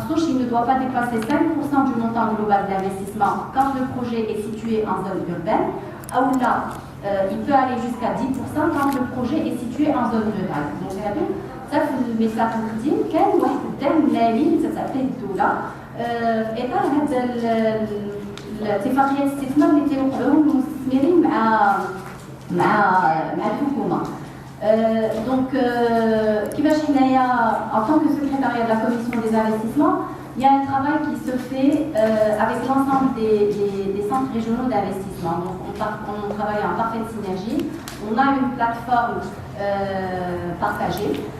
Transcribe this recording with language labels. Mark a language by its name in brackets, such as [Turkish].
[French] Il ne doit pas dépasser 5% du montant global d'investissement quand le projet est situé en zone urbaine. Ou là, il peut aller jusqu'à 10% quand le projet est situé en zone rurale. Donc, ça fait le message qui dit qu'il y a une ligne, ça s'appelle الدولة. [Arabic] إطار هذا الاتفاقية الاستثمار اللي تيوقعوه المستثمرين مع الحكومة. [French] Donc, en tant que secrétariat de la commission des investissements, il y a un travail qui se fait avec l'ensemble des centres régionaux d'investissement. Donc, on travaille en parfaite synergie. On a une plateforme partagée.